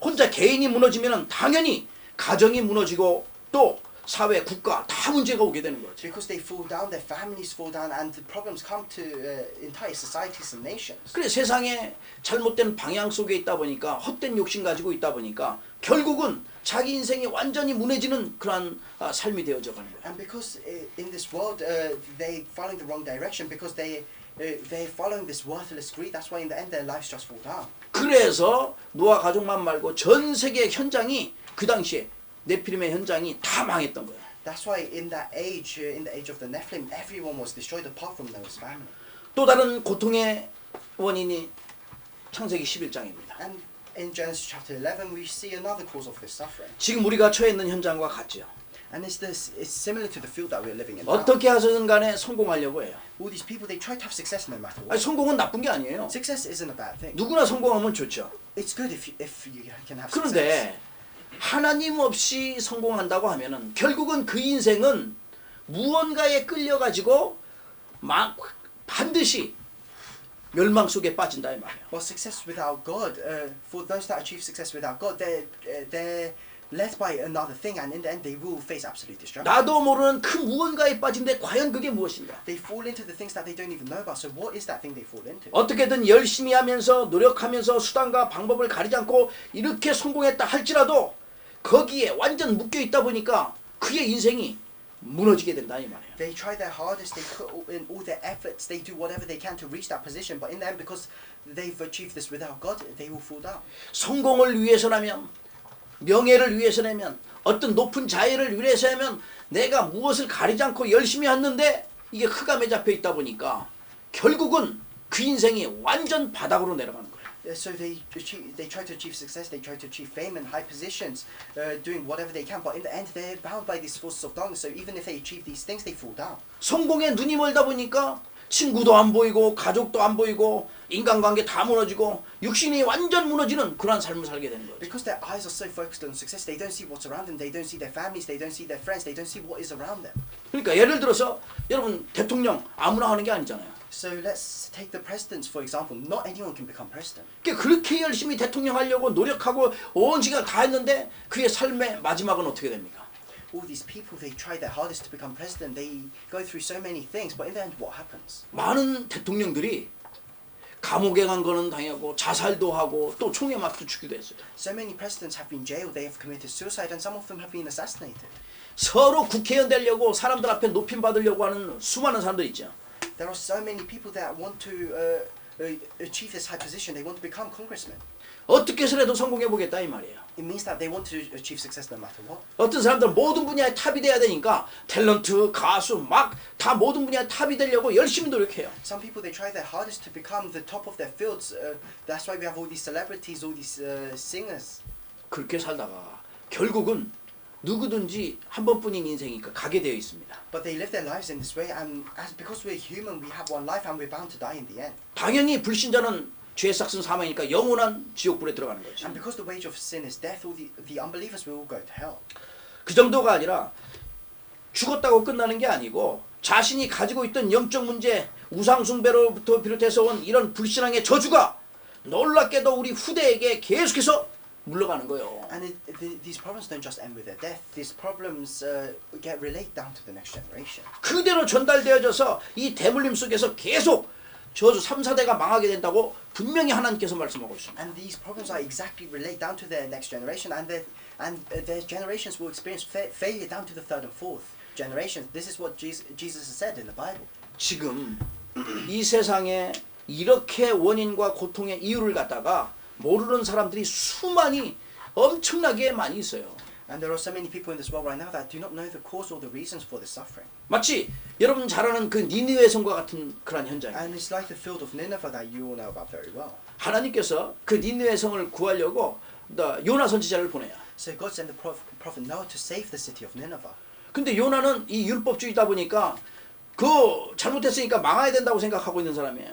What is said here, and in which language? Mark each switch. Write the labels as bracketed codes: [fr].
[ko] 혼자 개인이 무너지면 당연히 가정이 무너지고 또 사회, 국가 다 문제가 오게 되는 거죠. [en] Because they fall down, their families fall down, and the problems come to entire societies and nations. [ko] 그래 세상에 잘못된 방향 속에 있다 보니까 헛된 욕심 가지고 있다 보니까 결국은 자기 인생이 완전히 무너지는 그러한 삶이 되어져 가는 거예요. [en] And because in this world they following the wrong direction, because they're following this worthless greed. That's why in the end their lives just fall down. [ko] 그래서 노아 가족만 말고 전 세계 현장이 그 당시에 네피림의 현장이 다 망했던 거예요. [en] That's why in the age of the Nephilim, everyone was destroyed apart from Noah's family. [ko] 또 다른 고통의 원인이 창세기 11장입니다. [en] And in Genesis chapter 11, we see another cause of this suffering. [ko] 지금 우리가 처해 있는 현장과 같죠. [en] And it's similar to the field that we're living in now. [ko] 어떻게 하든 간에 성공하려고 해요. [en] All these people, they try to have success no matter [ko] 아니, [en] what. [ko] 성공은 나쁜 게 아니에요. [en] Success isn't a bad thing. [ko] 누구나 성공하면 좋죠. [en] It's good if you can have success. [ko] 그런데 하나님 없이 성공한다고 하면은 결국은 그 인생은 무언가에 끌려가지고 막 반드시 멸망 속에 빠진다 이 말이에요. [en] Well, success without God, for those that achieve success without God, they're led by another thing, and in the end they will face absolute destruction. [ko] 나도 모르는 그 무언가에 빠진데 과연 그게 무엇인가? [en] They fall into the things that they don't even know about. So what is that thing they fall into? [ko] 어떻게든 열심히 하면서 노력하면서 수단과 방법을 가리지 않고 이렇게 성공했다 할지라도 거기에 완전 묶여 있다 보니까 그의 인생이 무너지게 된다 이 말이에요. [en] They try their hardest, they put in all their efforts, they do whatever they can to reach that position, but in the end, because they've achieved this without God, they will fall down. [ko] 성공을 위해서라면 명예를 위해서라면 어떤 높은 자유를 위해서라면 내가 무엇을 가리지 않고 열심히 했는데 이게 흑암에 잡혀 있다 보니까 결국은 그 인생이 완전 바닥으로 내려가는 거예요. [en] So they try to achieve success, they try to achieve fame and high positions, doing whatever they can, but in the end they're bound by these forces of darkness. So even if they achieve these things, they fall down. [ko] 성공에 눈이 멀다 보니까 친구도 안 보이고 가족도 안 보이고 인간관계 다 무너지고 육신이 완전 무너지는 그런 삶을 살게 되는 거죠. [en] Because their eyes are so focused on success, they don't see what's around them, they don't see their families, they don't see their friends, they don't see what is around them. [ko] 그러니까 예를 들어서 여러분 대통령 아무나 하는 게 아니잖아요. [en] So let's take the presidents for example. Not anyone can become president. [ko] 그렇게 열심히 대통령 하려고 노력하고 온 시간 다 했는데 그의 삶의 마지막은 어떻게 됩니까? [en] All these people, they try their hardest to become president. They go through so many things, but in the end, what happens? [ko] 많은 대통령들이 감옥에 간 거는 당하고 자살도 하고 또 총에 맞고 죽기도 했어요. [en] So many presidents have been jailed. They have committed suicide, and some of them have been assassinated. [ko] 서로 국회의원 되려고 사람들 앞에 높임 받으려고 하는 수많은 사람들 있죠. [en] There are so many people that want to achieve this high position. They want to become congressmen. [ko] 어떻게 해서라도 성공해 보겠다 이 말이에요. [en] It means that they want to achieve success no matter what. [ko] 어떤 사람들은 모든 분야에 탑이 돼야 되니까 탤런트, 가수 막 다 모든 분야에 탑이 되려고 열심히 노력해요. [en] Some people, they try their hardest to become the top of their fields. That's why we have all these celebrities, all these singers. [ko] 그렇게 살다가 결국은 누구든지 한 번뿐인 인생이니까 가게 되어 있습니다. [en] But they live their lives in this way, and because we're human, we have one life, and we're bound to die in the end. [ko] 당연히 불신자는 죄의 삭은 사망이니까 영원한 지옥불에 들어가는 거죠. [en] And because the wage of sin is death, all the unbelievers will all go to hell. [ko] 그 정도가 아니라 죽었다고 끝나는 게 아니고 자신이 가지고 있던 영적 문제, 우상 숭배로부터 비롯해서 온 이런 불신앙의 저주가 놀랍게도 우리 후대에게 계속해서 물러가는 거예요. [en] And these problems don't just end with their death. These problems get relayed down to the next generation. [ko] 그대로 전달되어져서 이 대물림 속에서 계속 저주 3, 4대가 망하게 된다고 분명히 하나님께서 말씀하고 있습니다. [en] And these problems are exactly relate down to their next generation, and their generations will experience failure down to the third and fourth generations. This is what Jesus has said in the Bible. [ko] 지금 이 세상에 이렇게 원인과 고통의 이유를 갖다가 모르는 사람들이 수많이 엄청나게 많이 있어요. [en] And there are so many people in this world right now that do not know the cause or the reasons for this suffering. [ko] 마치 여러분 잘 아는 그 니느웨 성과 같은 그런 현장이에요. [en] And it's like the field of Nineveh that you all know about very well. [ko] 하나님께서 그 니느웨 성을 구하려고 요나 선지자를 보내요. [en] So God sent the prophet Noah to save the city of Nineveh. [ko] 근데 요나는 이 율법주의다 보니까 그 잘못했으니까 망해야 된다고 생각하고 있는 사람이에요.